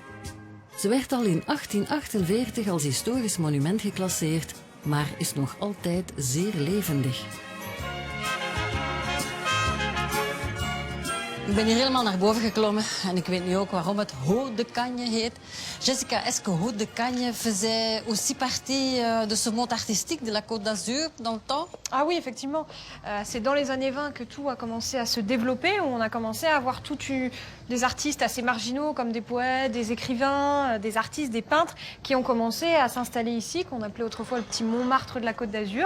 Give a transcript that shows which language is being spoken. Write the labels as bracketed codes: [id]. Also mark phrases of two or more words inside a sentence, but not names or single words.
[nl] Ze werd al in 1848 als historisch monument geclasseerd, maar is nog altijd zeer levendig. Ik ben hier helemaal naar boven geklommen en ik weet nu ook waarom het Haut-de-Cagnes heet. [fr] Jessica, est-ce que Haut-de-Cagnes faisait aussi partie de ce monde artistique de la Côte d'Azur dans le temps? Ah oui, effectivement. C'est dans les années 20 que tout a commencé à se développer, où on a commencé à avoir des artistes assez marginaux comme des poètes, des écrivains, des artistes, des peintres qui ont commencé à s'installer ici, qu'on appelait autrefois le petit Montmartre de la Côte d'Azur.